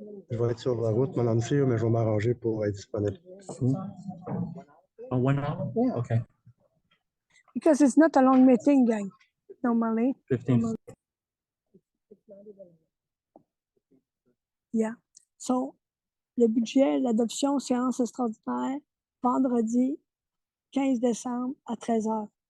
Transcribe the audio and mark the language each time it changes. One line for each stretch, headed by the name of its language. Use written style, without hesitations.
French: Je vais être sur la route, Madame Cyr, mais je vais m'arranger pour être disponible.
English: Oh, 1 hour? Yeah. Okay. Because it's not a long meeting, gang, normally. 15. Yeah.
French: So, le budget, l'adoption, séance extraordinaire, vendredi, 15 décembre à 13 heures.